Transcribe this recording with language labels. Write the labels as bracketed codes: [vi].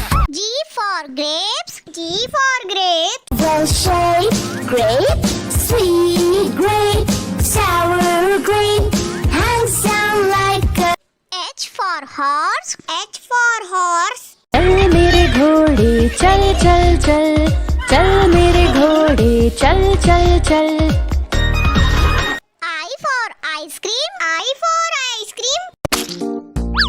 [en] G for grapes, G for grapes. Well-shaped grape, sweet grape, sour grape, handsome like a... H for horse, H for horse. [hi] चल मेरे घोड़े चल चल चल, चल मेरे घोड़े चल चल चल। [en] I for ice cream, I for ice cream.